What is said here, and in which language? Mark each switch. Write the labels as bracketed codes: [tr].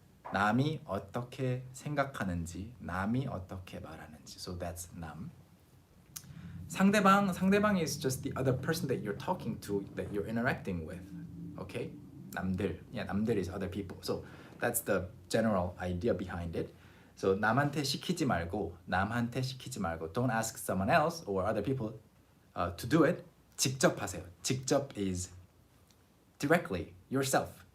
[ko] 남이 어떻게 생각하는지, 남이 어떻게 말하는지. [en] So that's 남. 상대방 is just the other person that you're talking to, that you're interacting with. Okay? [ko] 남들. [en] Yeah, 남들 is other people. So that's the general idea behind it. [ko] So 남한테 시키지 말고. [en] Don't ask someone else or other people to do it. [ko] 직접 하세요. [en] 직접 is directly, yourself.